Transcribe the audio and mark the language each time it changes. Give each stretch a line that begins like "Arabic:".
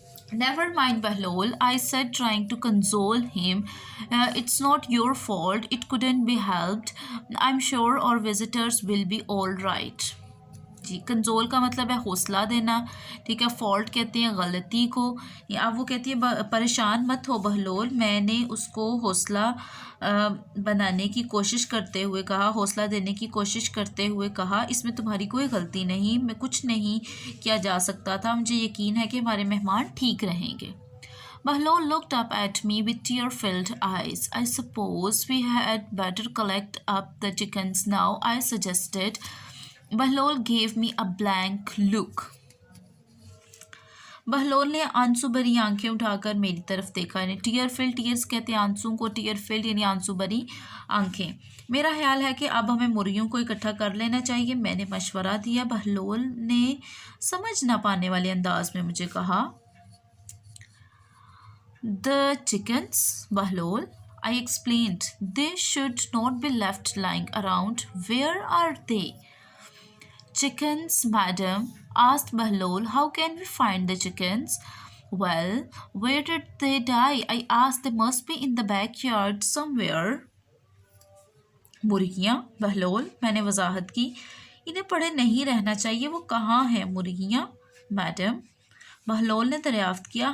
English: Never mind, Bahlol, I said, trying to console him. It's not your fault. It couldn't be helped. I'm sure our visitors will be all right.
Hindi: जी, कंजोल का मतलब है हौसला देना, ठीक है। Fault कहते हैं गलती को। अब वो कहती है परेशान मत हो बहलोल। मैंने उसको हौसला बनाने की कोशिश करते हुए कहा, हौसला देने की कोशिश करते हुए कहा, इसमें तुम्हारी कोई गलती नहीं, मैं कुछ नहीं किया जा सकता था। मुझे यकीन है कि हमारे मेहमान ठीक रहेंगे।
English: Bahlol looked up at me with tear-filled eyes. I suppose we had better collect up the chickens now, I suggested. Bahlol gave me a blank look.
Hindi: Bahlol ने आंसू भरी आंखें उठाकर मेरी तरफ देखा। यानी टीयर्स कहते हैं आंसू को, टीयरफिल्ड यानी आंसू भरी आंखें। मेरा ख्याल है कि अब हमें मुर्गियों को इकट्ठा कर लेना चाहिए, मैंने मशवरा दिया। बहलोल ने समझ ना पाने वाले अंदाज में मुझे कहा,
English: The chickens, Bahlol, I explained. They should not be left lying around. Where are they? Chickens, madam, asked Bahlol. How can we find the chickens? Well, where did they die? I asked. They must be in the backyard somewhere.
Hindi: मुर्गियाँ, बहलोल, मैंने वजाहत की, इन्हें पड़े नहीं रहना चाहिए। वो कहाँ हैं मुर्गियाँ, मैडम? बहलोल ने दरियाफ्त किया।